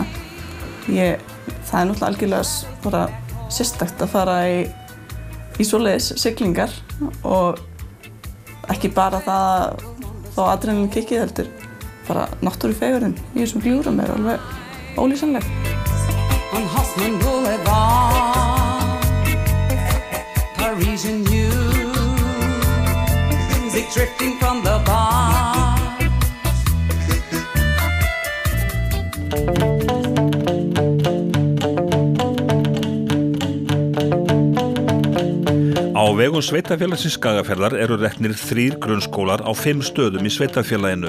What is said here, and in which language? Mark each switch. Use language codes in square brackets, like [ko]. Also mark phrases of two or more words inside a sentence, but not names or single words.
[is] Það er náttúrulega algjörlega bara sérstakt að fara í svoleiðis siglingar og ekki bara það þá adrenalín kikkið heldur. Bara náttúrufegurðin í þessum gljúfrum er alveg ólýsanleg. [en] On Hoffman Boulevard, Parisian music drifting from the bar. [is] Á vegum sveitafélagsins Skagafjarðar eru reknir 3 grunnskólar á 5 stöðum í sveitafélaginu.